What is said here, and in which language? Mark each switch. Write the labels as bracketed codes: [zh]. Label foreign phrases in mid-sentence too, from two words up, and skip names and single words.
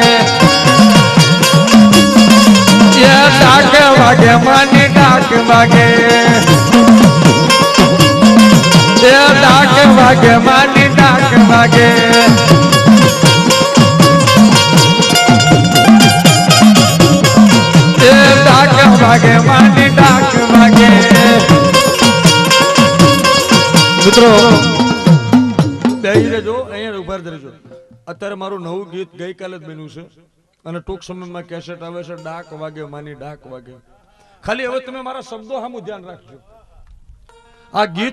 [gu] એ ડાક વાગે માની ડાક વાગે એ ડાક વાગે માની ડાક વાગે એ ડાક વાગે માની ડાક વાગે मित्रों જો અહીંયા ઉભા રહેજો અત્યારે મારું નવું ગીત ગઈકાલે જ બન્યું છે અને ટૂંક સમયમાં કેસેટ આવે છે ડાક વાગે માની ડાક વાગે ખાલી હવે તમે મારા શબ્દો સામું ધ્યાન રાખજો આ ગીત